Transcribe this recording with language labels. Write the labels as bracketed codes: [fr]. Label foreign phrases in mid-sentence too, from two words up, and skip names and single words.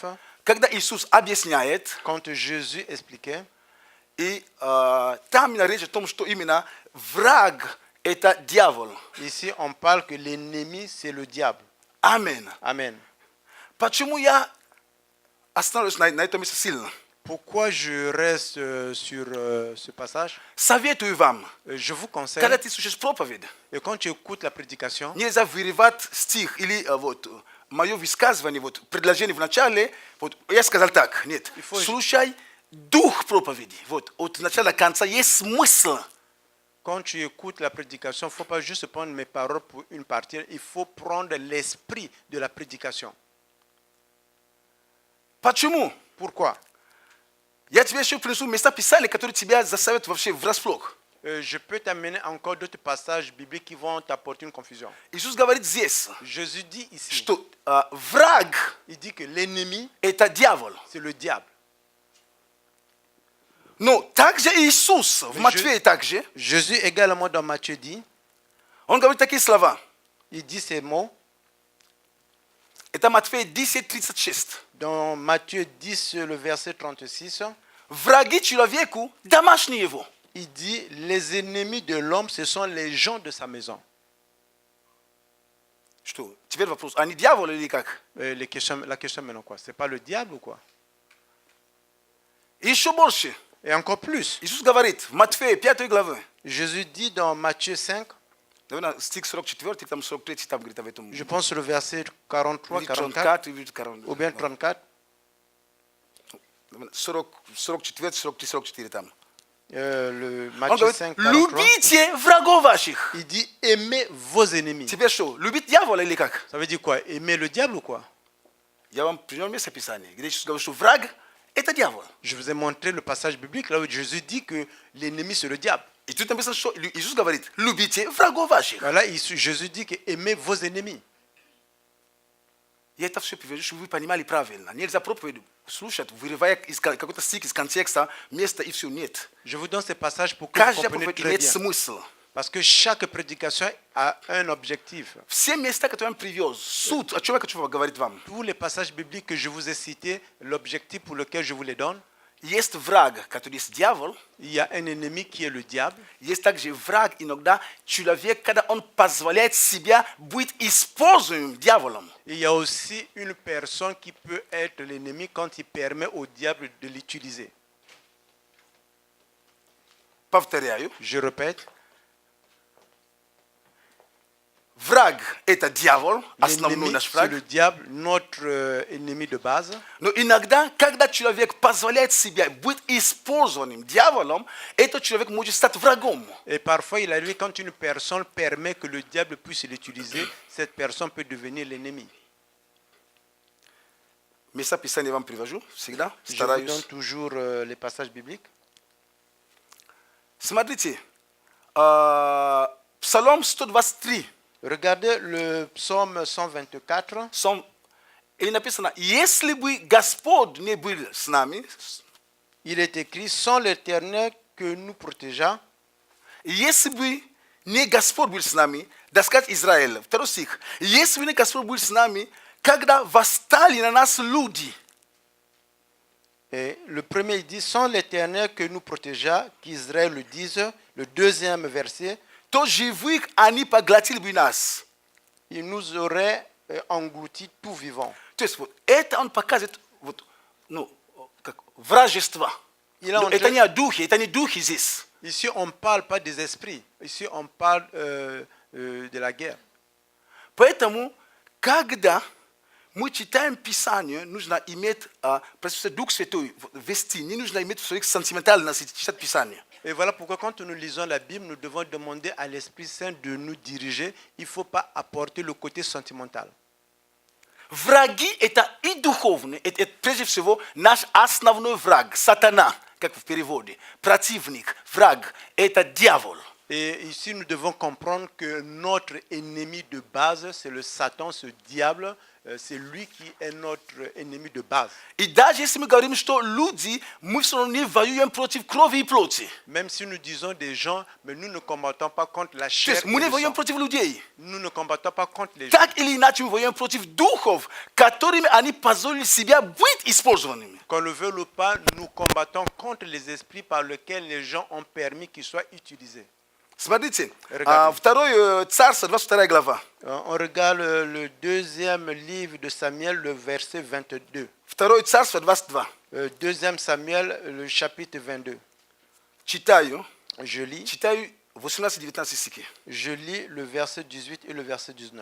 [ru] когда Иисус объясняет, [fr] quand Jésus expliquait, [ru] и там именно речь о том, что именно враг – это дьявол. [fr] ici on parle que l'ennemi, c'est le diable. [ru] Аминь. [fr] Amen. [ru] Почему я остановлюсь на этом месте сильно? [fr] Pourquoi je reste sur ce passage? [ru] Советую вам, [fr] Je vous conseille, [ru] когда ты слушаешь проповедь, [fr] et quand tu écoutes la prédication, [ru] нельзя вырывать стих или вот мое высказывание, вот предложение в начале, вот я сказал так, нет, слушай дух проповеди, вот от начала до конца есть смысл. [fr] quand tu écoutes la prédication, il ne faut pas juste prendre mes paroles pour une partie, il faut prendre l'esprit de la prédication. [ru] Почему? [fr] Pourquoi? [ru] Я тебе еще принесу места Писания, которые тебя заставят вообще врасплох. [fr] Je peux t'amener encore d'autres passages bibliques qui vont t'apporter une confusion. [ru] Иисус говорит здесь, [fr] Jésus dit ici, [ru] что враг [fr] il dit que l'ennemi, – [ru] это дьявол. [fr] c'est le diable. [ru] Но также Иисус, в Матфея также, [fr] Jésus également dans Matthieu dit, [ru] он говорит такие слова. [fr] il dit ces mots, [ru] Это Матфея 10:36. [fr] dans Matthieu 10, le verset 36, [ru] Враги человеку домашние его. [fr] il dit, les ennemis de l'homme, ce sont les gens de sa maison. [ru] Что? Теперь вопрос, они дьяволы или как? [fr] La question maintenant quoi? C'est pas le diable ou quoi? [ru] И еще больше. [fr] Et encore plus, [ru] Иисус говорит в Матфея 5 главе. [fr] Jésus dit dans Matthieu 5, [ru] Наверное, стих 44, там 43, там говорит об этом. [fr] je pense le verset 43, [ru] Или 44, 34, или 40. [fr] ou bien 34, [ru] 44, 43, 44 там. [fr] le [ru] Он [fr] Matthieu [ru] говорит, [fr] 5, 43, [ru] любите врагов ваших. [fr] il dit, aimez vos ennemis. [ru] Теперь что, любить дьявола или как? [fr] Ça veut dire quoi? Aimer le diable ou quoi? [ru] Я вам привел место Писания, где Иисус говорит, что враг – это дьявол. [fr] Je vous ai montré le passage biblique là où Jésus dit que l'ennemi c'est le diable. [ru] И тут написано, что Иисус говорит, любите врагов ваших. [fr] Voilà, Jésus dit que aimez vos ennemis. [ru] Я это все привожу, чтобы вы понимали правильно. Нельзя проповедь слушать, вырывая из какой-то стих, из контекста, места и все. Нет. [fr] Je vous donne ces passages pour que vous [ru] Каждая [fr] compreniez [ru] проповедь [fr] très [ru] имеет [fr] bien. [ru] смысл. [fr] Parce que chaque prédication a un objectif. [ru] Все места, которые он привез, суть, о чем я хочу говорить вам. [fr] Tous les passages bibliques que je vous ai cités, l'objectif pour lequel je vous les donne, [ru] Есть враг, который есть дьявол. [fr] il y a un ennemi qui est le diable. [ru] Есть также враг, иногда человек, когда он позволяет себя быть используемым дьяволом. [fr] Il y a aussi une personne qui peut être l'ennemi quand il permet au diable de l'utiliser. [ru] Повторяю. [fr] Je répète, [ru] Враг – это дьявол, основной [fr] l'ennemi, [ru] наш [fr] c'est [ru] враг. [fr] le diable, notre ennemi de base. [ru] Но иногда, когда человек позволяет себя быть использованным дьяволом, этот человек может стать врагом. [fr] Et parfois, il arrive quand une personne permet que le diable puisse l'utiliser, cette personne peut devenir l'ennemi. [ru] Места Писания вам привожу всегда, [fr] Je vous donne [ru] стараюсь. [fr] toujours les passages bibliques. [ru] Смотрите, Псалом 123. [fr] Regardez le psaume 124. [ru] И написано, если бы Господь не был с нами, [fr] Il est écrit, sans l'Éternel que nous protégeons, [ru] если бы не Господь был с нами, да сказать Израиль, второй стих, если бы не Господь был с нами, когда восстали на нас люди, [fr] et le premier il dit, sans l'Éternel que nous protégeons, qu'Israël le dise. Le deuxième verset, [ru] то живых они поглотили бы нас. [fr] il nous aurait englouti tout vivant. [ru] То есть вот это он показывает вот, ну, как вражество. [fr] Il a [ru] Но [fr] montré- [ru] это не о духе, это не духи здесь. [fr] Ici, on ne parle pas des esprits. Ici, on parle de la guerre. [ru] Поэтому, когда мы читаем Писание, нужно иметь присутствие Дух Святой вести, не нужно иметь своих сентиментальностей читать Писание. [fr] Et voilà pourquoi quand nous lisons la Bible, nous devons demander à l'Esprit Saint de nous diriger. Il ne faut pas apporter le côté sentimental. [ru] Враги это и духовные, это прежде всего наш основной враг, сатана, как в переводе. Противник, враг, это дьявол. [fr] Et ici, nous devons comprendre que notre ennemi de base, c'est le Satan, ce diable. C'est lui qui est notre ennemi de base. [ru] И даже если мы говорим, что люди, мы все равно не воюем против крови и плоти. [fr] Même si nous disons des gens, mais nous ne combattons pas contre la [ru] То [fr] chair [ru] есть [fr] et [ru] мы не [fr] le [ru] воюем [fr] sang. [ru] против людей. [fr] Nous ne combattons pas contre les gens. [ru] Так или иначе мы воюем против духов, которыми они позволили себя быть использованными. [fr] Qu'on le veuille ou pas, nous combattons contre les esprits par lesquels les gens ont permis qu'ils soient utilisés. [ru] Смотрите, [fr] Regardez. [ru] второе Царство, 22 глава. [fr] On regarde le deuxième livre de Samuel, le verset 22. [ru] Второе Царство, 22. [fr] Deuxième Samuel, le chapitre 22. [ru] Читаю, [fr] Je lis [ru] 18-19 стихи. [fr] Je lis le verset 18 et le verset 19.